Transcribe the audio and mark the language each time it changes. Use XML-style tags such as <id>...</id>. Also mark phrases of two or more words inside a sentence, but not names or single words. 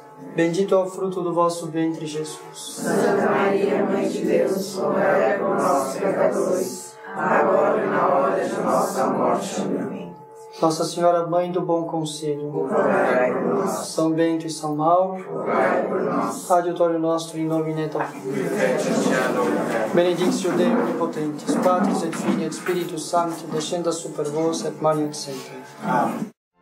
<pt>Bendito é o fruto do vosso ventre, Jesus. Santa Maria, Mãe de Deus, rogai por nós, pecadores, agora e na hora de nossa morte. Amém. Nossa Senhora, Mãe do Bom Conselho, rogai por nós. São Bento e São Mauro, rogai por nós.</pt> <la>Adiutório nostro in nomine Domini. Benedictio Dei Omnipotentes, Patris et Filii et Spiritus Sancti, descendat super vos et manet semper.</la> <pt>Amém.</pt>